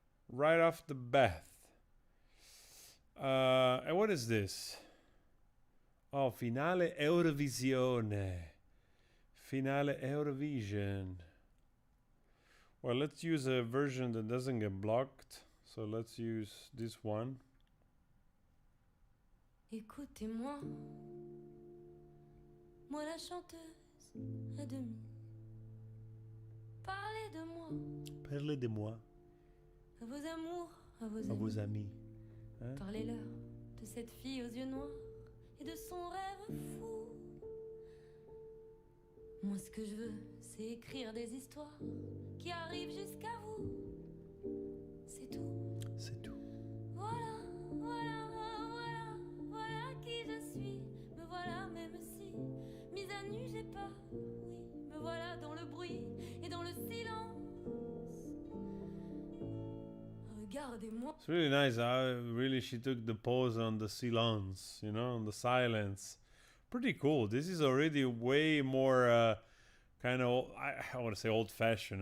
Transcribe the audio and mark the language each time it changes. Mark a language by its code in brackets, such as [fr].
[en] Right off the bat. And what is this? Oh, Finale Eurovisione. Finale Eurovision. Well, let's use a version that doesn't get blocked. So let's use this one. [fr] Écoutez-moi, moi la chanteuse à demi. Parlez de moi. Parlez de moi. À vos amours, à vos à amis. vos amis. Hein? Parlez-leur de cette fille aux yeux noirs et de son rêve fou. Moi, ce que je veux, c'est écrire des histoires qui arrivent jusqu'à vous. C'est tout. C'est tout. Voilà, voilà, voilà, voilà qui je suis. Me voilà, même si, mise à nu, j'ai peur. Oui, me voilà dans le bruit et dans le silence. Regardez-moi. [en] It's really nice how really she took the pose on the silence, you know, on the silence. Pretty cool. This is already way more kind of, I want to say old-fashioned.